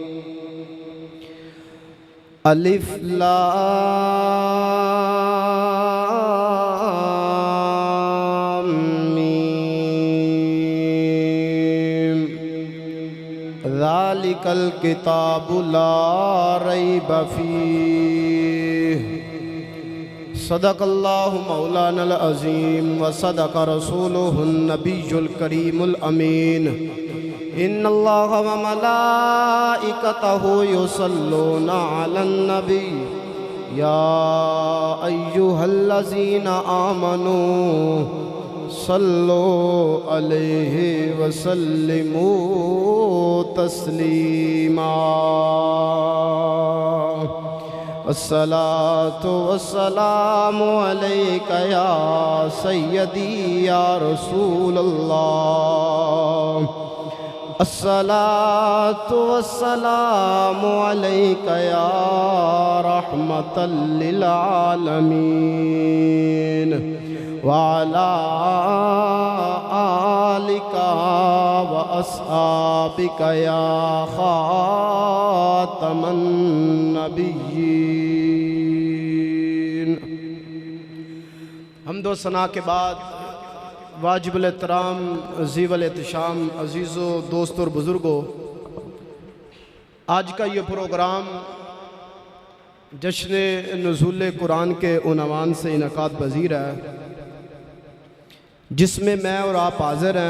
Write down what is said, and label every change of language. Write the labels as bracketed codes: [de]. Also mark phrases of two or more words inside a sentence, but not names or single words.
[ar] ألف لام ميم. ذلك الكتاب لا ريب فيه. صدق الله مولانا العظيم وصدق رسوله النبي الكريم الأمين. إن الله وملائكته يصلون على النبي يا أيها الذين آمنوا صلوا عليه وسلموا تسليما. الصلاة والسلام عليك يا سيدي يا رسول الله. الصلاة والسلام عليك يا رحمة للعالمين وعلى آلك وأصحابك يا خاتم النبيين. [hi] हम्दो सना के बाद वाजिबुल एहतराम अज़ीज़ुल एहतशाम अज़ीज़ों दोस्तों और बुज़ुर्गों, आज का ये प्रोग्राम जश्न नुज़ूल कुरान के उन्वान से इनकाद पज़ीर है, जिसमें मैं और आप हाज़िर हैं।